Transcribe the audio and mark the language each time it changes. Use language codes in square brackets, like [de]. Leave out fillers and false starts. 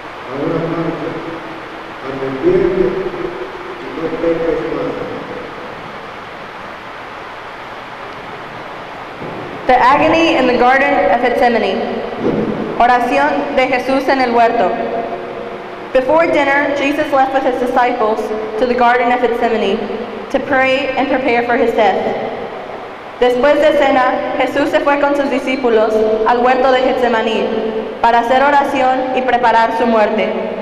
[es] Ahora marcha, arrepiente y no peques más. [en] The agony in the Garden of Gethsemane. [es] Oración de Jesús en el huerto. [en] Before dinner, Jesus left with his disciples to the Garden of Gethsemane to pray and prepare for his death. [es] Después de cena, Jesús se fue con sus discípulos al huerto de Getsemaní para hacer oración y preparar su muerte.